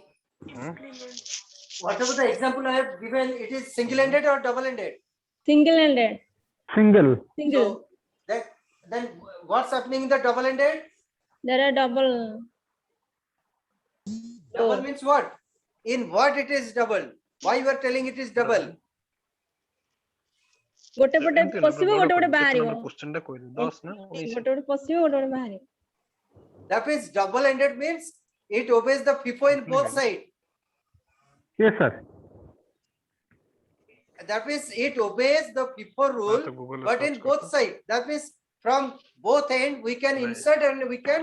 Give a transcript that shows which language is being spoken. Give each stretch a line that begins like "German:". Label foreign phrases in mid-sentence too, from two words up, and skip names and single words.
English: Whatever the example I have given, it is single-ended or double-ended? Single-ended. Single. So then what's happening in the double-ended? There are double. Double means what? In what it is double? Why you are telling it is double?
Odia: ଗୋଟେ ଗୋଟେ ପଶିବ ଗୋଟେ ଗୋଟେ ବାହାରିବ क्वेश्चन ଟା କହିଲି 10 ନା 19 ଗୋଟେ ଗୋଟେ ପଶିବ ଗୋଟେ ଗୋଟେ ବାହାରିବ.
English: That means double-ended means it obeys the FIFO in both sides. Yes, sir. That means it obeys the FIFO rule, but in both sides. That means from both ends we can insert and we can